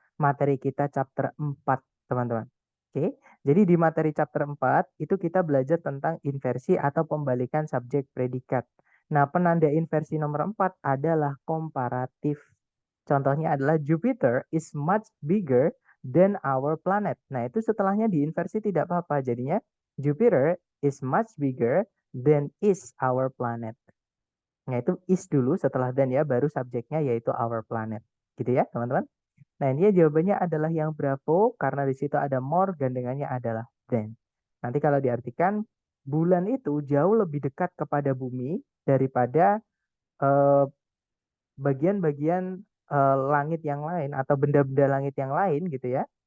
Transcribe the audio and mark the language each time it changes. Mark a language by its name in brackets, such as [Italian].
[Indonesian] Materi kita chapter 4, teman-teman. Oke, jadi di materi chapter 4 itu kita belajar tentang inversi atau pembalikan subjek predikat. Nah, penanda inversi nomor 4 adalah komparatif. Contohnya adalah [English] Jupiter is much bigger than our planet. [Indonesian] Nah, itu setelahnya diinversi tidak apa-apa. Jadinya [English] Jupiter is much bigger than is our planet. [Indonesian] Nah, itu is dulu setelah dan ya, baru subjeknya yaitu our planet. Gitu ya, teman-teman. Nah, ini jawabannya adalah yang Bravo karena di situ ada more, gandengannya adalah than. Nanti kalau diartikan bulan itu jauh lebih dekat kepada bumi daripada eh, bagian-bagian langit yang lain atau benda-benda langit yang lain gitu ya.